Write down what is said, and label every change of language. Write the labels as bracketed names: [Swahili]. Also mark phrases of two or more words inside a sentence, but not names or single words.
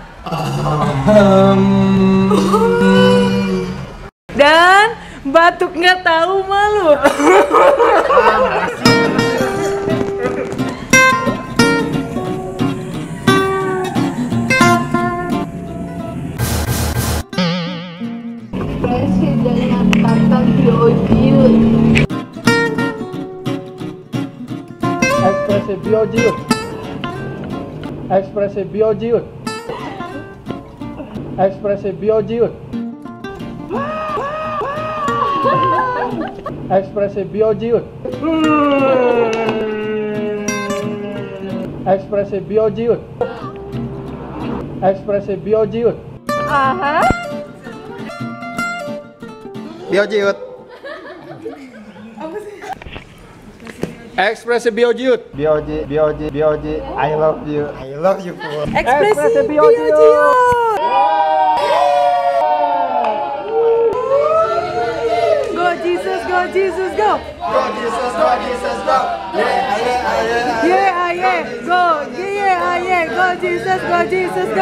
[Indonesian] Dan batuk nggak tahu malu. Dengan kata BOG. Ekspresi BOG. Ekspresi BOG. Ekspresi BOG. Ekspresi BOG. Ekspresi BOG. Ekspresi BOG. Aha. BOG. Ekspresi BOG. [English] BOG. I love you. I love you. Ekspresi BOG Youth. Go Jesus, go Jesus, go. Go Jesus, go Jesus, go. Yeah, yeah, Yeah, yeah, go. Yeah, yeah, go Jesus, go Jesus, go.